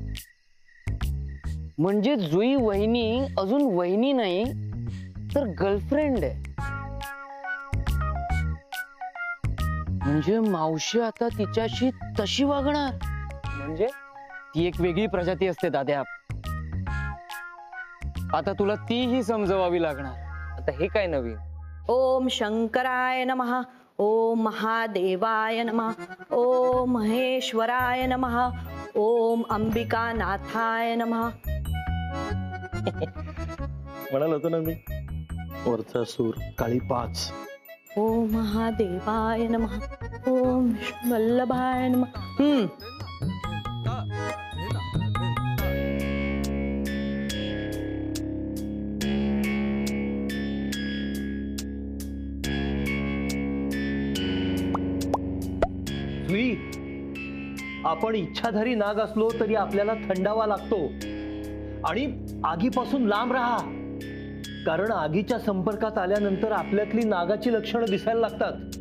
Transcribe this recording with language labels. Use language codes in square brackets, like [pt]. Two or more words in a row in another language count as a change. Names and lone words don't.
[mr] म्हणजे जुई वहिनी अजून वहिनी नाही तर गर्लफ्रेंड आहे. म्हणजे मावशी आता तिच्याशी तशी वागणार. म्हणजे ती एक वेगळी प्रजाती असते दाद्या, आता तुला तीही समजवावी लागणार. आता हे काय नवीन? [sa] ओम शंकराय नमः, ओम महादेवाय नमः, ओम महेश्वराय नमः, ओम अंबिकानाथाय नमः. [mr] म्हणाल होतो ना मी, वरचा सूर काळी 5. [sa] ओम महादेवाय नमः, ओम वल्लभाय नमः. [mr] जुई, आपण इच्छाधारी नाग असलो तरी आपल्याला थंडावा लागतो आणि आगीपासून लांब राहा, कारण आगीच्या संपर्कात आल्यानंतर आपल्यातली नागाची लक्षणं दिसायला लागतात.